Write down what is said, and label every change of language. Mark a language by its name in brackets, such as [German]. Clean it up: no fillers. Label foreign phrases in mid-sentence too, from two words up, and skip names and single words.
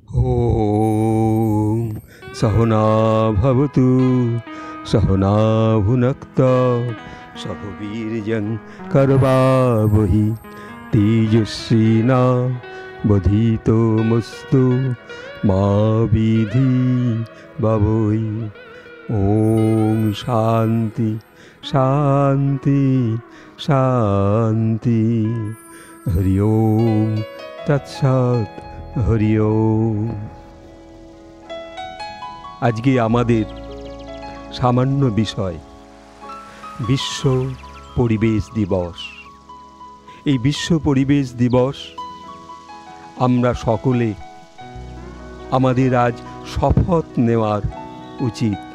[Sanskrit] ॐ सहना भवतु सहना भुनक्तु सह वीर्यं करवावहि तेजस्विना वधीतमस्तु मा विद्विषावहै। ॐ शान्ति शान्ति शान्ति। हरि ओम तत्सत्। हरि ओम। [Bangla] আজকে আমাদের সামান্য বিষয় বিশ্ব পরিবেশ দিবস। এই বিশ্ব পরিবেশ দিবস আমরা সকলে আমাদের আজ শপথ নেওয়ার উচিত।